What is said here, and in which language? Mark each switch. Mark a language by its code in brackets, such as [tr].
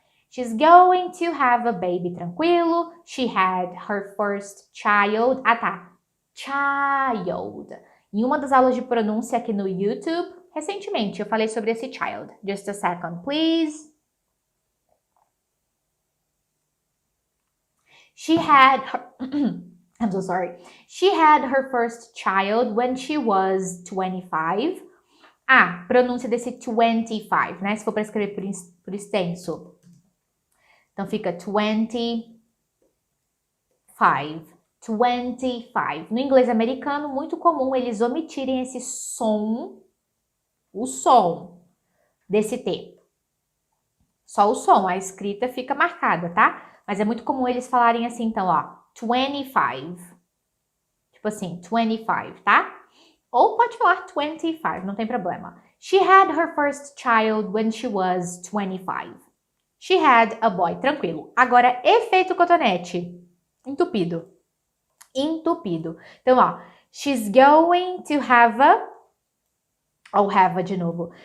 [en] She's going to have a baby, tranquilo. She had her first child. Tá. Child. [pt] Em uma das aulas de pronúncia aqui no YouTube, recentemente, eu falei sobre esse child. [en] Just a second, please. She had her... I'm so sorry. She had her first child when she was 25. [pt] Pronúncia desse 25, né? Se for para escrever por extenso. Então, fica 25. 25. No inglês americano, muito comum eles omitirem esse som, o som desse T. Só o som, a escrita fica marcada, tá? Mas é muito comum eles falarem assim, então, ó, 25. Tipo assim, 25, tá? Ou pode falar 25, não tem problema. [en] She had her first child when she was 25. She had a boy. [pt] Tranquilo. Agora, efeito cotonete. Entupido. Entupido. Então, ó. [en] She's going to have a... Ou have a [pt] de novo.